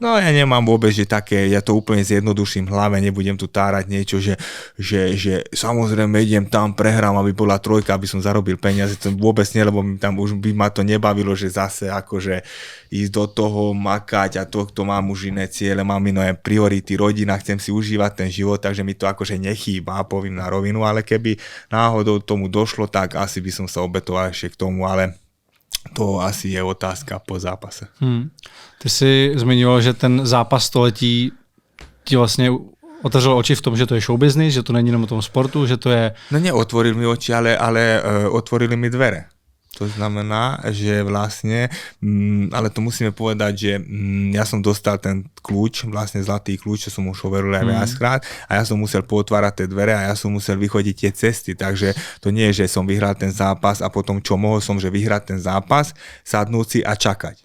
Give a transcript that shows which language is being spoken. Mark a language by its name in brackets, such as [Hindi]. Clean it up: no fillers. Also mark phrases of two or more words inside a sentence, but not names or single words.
[Slovak] No ja nemám vôbec, že také, ja to úplne zjednoduším v hlave, nebudem tu tárať niečo, že samozrejme idem tam, prehrám, aby bola trojka, aby som zarobil peniaze, to vôbec nie, lebo tam už by ma to nebavilo, že zase akože ísť do toho, makať a to mám už iné ciele, mám iné priority, rodina, chcem si užívať ten život, takže mi to akože nechýba, poviem na rovinu, ale keby náhodou tomu došlo, tak asi by som sa obetoval ešte k tomu, ale to asi je otázka po zápase. [Czech] Ty jsi zmiňoval, že ten zápas století ti vlastně otevřel oči v tom, že to je showbusiness, že to není jenom o tom sportu, že to je... [Slovak] No neotvoril mi oči, ale otvorili mi dvere. To znamená, že vlastne, ale to musíme povedať, že ja som dostal ten kľúč, vlastne zlatý kľúč, čo som už hovoril aj viackrát a ja som musel potvárať tie dvere a ja som musel vychodiť tie cesty, takže to nie je, že som vyhral ten zápas a potom čo mohol som, že vyhrať ten zápas, sadnúť si a čakať.